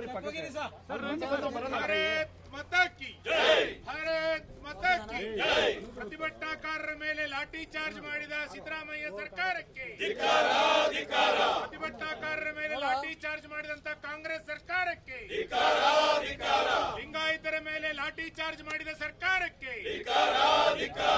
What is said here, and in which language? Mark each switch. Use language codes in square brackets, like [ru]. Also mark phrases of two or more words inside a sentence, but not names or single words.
[hi] भारत माता की जय, भारत माता की जय। [kn] ಪ್ರತಿಭಟನಾಕಾರರ ಮೇಲೆ ಲಾಠಿ ಚಾರ್ಜ್ ಮಾಡಿದ ಸಿದ್ದರಾಮಯ್ಯ ಸರ್ಕಾರಕ್ಕೆ ಧಿಕ್ಕಾರ, ಧಿಕ್ಕಾರ। ಪ್ರತಿಭಟನಾಕಾರರ ಮೇಲೆ ಲಾಠಿ ಚಾರ್ಜ್ ಮಾಡಿದಂತ ಕಾಂಗ್ರೆಸ್ ಸರ್ಕಾರಕ್ಕೆ ಧಿಕ್ಕಾರ, ಧಿಕ್ಕಾರ। ಲಿಂಗಾಯತರ ಮೇಲೆ ಲಾಠಿ ಚಾರ್ಜ್ ಮಾಡಿದ ಸರ್ಕಾರಕ್ಕೆ ಧಿಕ್ಕಾರ, ಧಿಕ್ಕಾರ।